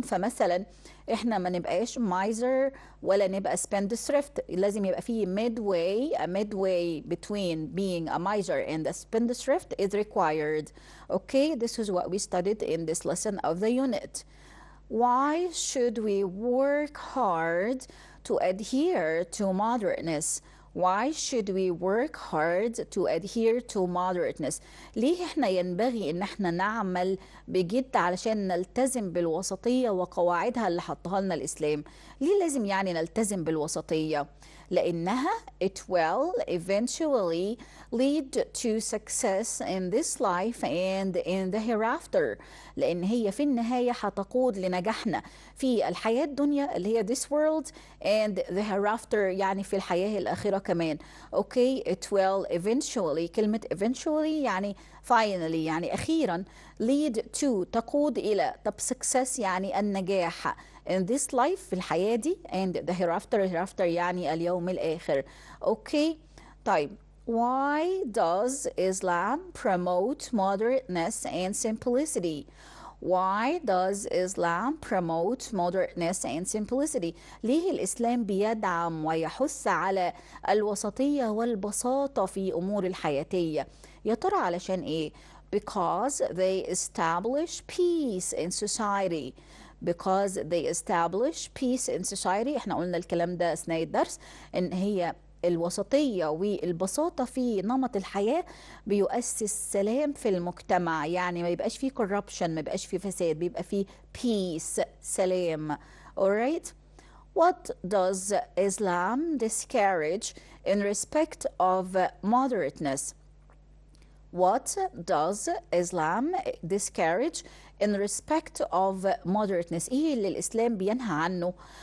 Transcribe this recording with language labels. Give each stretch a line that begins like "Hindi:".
Arabic: فمثلا احنا ما نبقاش
English: miser ولا نبقى spendthrift،
Arabic: لازم يبقى فيه
English: midway between being a miser and a spendthrift is required. Okay, this is what we studied in this lesson of the unit. Why should we work hard to adhere to moderateness? Why should we work hard to adhere to moderateness؟
Arabic: ليه احنا ينبغي ان احنا نعمل بجد علشان نلتزم بالوسطية وقواعدها اللي حطها لنا الإسلام؟ ليه لازم يعني نلتزم بالوسطية؟ لأنها
English: it will eventually lead to success in this life and in the hereafter.
Arabic: لأن هي في النهاية هتقود لنجاحنا في الحياة الدنيا اللي هي
English: this world and the hereafter
Arabic: يعني في الحياة الآخرة كمان. اوكي
English: it will eventually،
Arabic: كلمة eventually يعني finally يعني أخيرا، lead to تقود إلى، طب success يعني النجاح
English: in this life
Arabic: في الحياة دي
English: and the hereafter
Arabic: يعني اليوم الآخر. اوكي طيب
English: why does Islam promote moderateness and simplicity؟ Why does Islam promote moderateness and simplicity؟
Arabic: ليه الإسلام بيدعم ويحث على الوسطية والبساطة في أمور الحياتية؟ يا ترى علشان إيه؟
English: Because they establish peace in society. Because they establish peace in society.
Arabic: احنا قلنا الكلام ده أثناء الدرس، إن هي الوسطية والبساطة في نمط الحياة بيؤسس سلام في المجتمع، يعني ما يبقاش فيه corruption، ما يبقاش فيه فساد، بيبقى فيه peace سلام. alright.
English: What does Islam discourage in respect of moderateness؟ What does Islam discourage in respect of moderateness؟
Arabic: ايه اللي الإسلام بينهى عنه